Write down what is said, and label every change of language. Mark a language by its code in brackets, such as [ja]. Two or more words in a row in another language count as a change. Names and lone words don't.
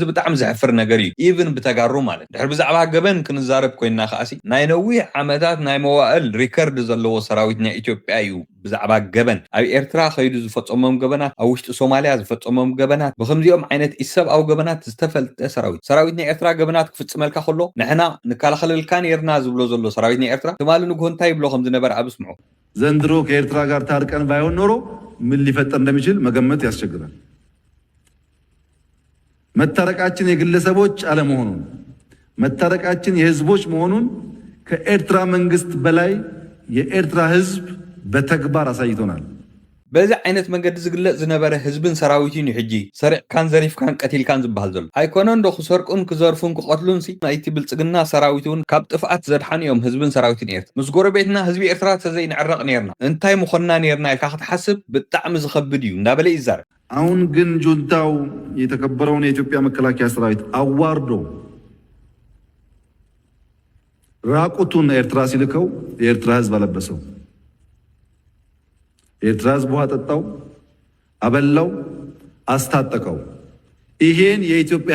[ti] ብጣዕሚ ዘሕፍር ነገር እዩ። ኢቭን ብተጋሩ ማለት ድሕሪ ብዛዕባ ገበን ክንዛረብ ኮይና ከኣሲ ናይ ነዊሕ ዓመታት ናይ መዋእል ሪከርድ ዘለዎ ሰራዊት ናይ ኢትዮጵያ እዩ። ብዛዕባ ገበን ኣብ ኤርትራ ከይዱ ዝፈፀሞም ገበናት ኣብ ውሽጢ ሶማልያ ዝፈፀሞም ገበናት ብከምዚኦም ዓይነት ኢሰብኣዊ ገበናት ዝተፈልጠ ሰራዊት ናይ ኤርትራ ገበናት ክፍፅመልካ ከሎ ንሕና ንከላኸለልካ ነርና ዝብሎ ዘሎ ሰራዊት ናይ ኤርትራ ትማሊ ንግሆ እንታይ ይብሎ ከም ዝነበረ ኣብ ስምዑ [am] ዘንድሮ ከኤርትራ ጋር ታርቀን ባይሆን ኖሮ ምን ሊፈጠር እንደሚችል መገመት ያስቸግራል። መታረቃችን የግለሰቦች አለመሆኑን መታረቃችን የህዝቦች መሆኑን ከኤርትራ መንግስት በላይ የኤርትራ ህዝብ በተግባር አሳይቶናል። [ti] በዚ ዓይነት መንገዲ ዝግለጽ ዝነበረ ህዝብን ሰራዊትን ሕጂ ሰሪዕካን ዘሪፍካን ቀቲልካን ዝበሃል ዘሎ ኣይኮነ እንዶ ክሰርቁን ክዘርፉን ክቆትሉን ሲ ናይቲ ብልጽግና ሰራዊትን ካብ ጥፍኣት ዘድሓን እዮም ህዝብን ሰራዊትን ኤርትራ ምስ ጎረቤትና ህዝቢ ኤርትራ ተዘይንዕረቕ ነርና እንታይ ምኾንና ነርና ኢልካ ክትሓስብ ብጣዕሚ ዝኸብድ እዩ እንዳበለ ይዛረብ። [am] አሁን ግን ጁንታው የተከበረውን የኢትዮጵያ መከላከያ ሰራዊት አዋርዶ ራቁቱን ኤርትራ ሲልከው የኤርትራ ህዝብ አለበሰው። የኤርትራ ህዝብ ውሃ ጠጣው፣ አበላው፣ አስታጠቀው። ይሄን የኢትዮጵያ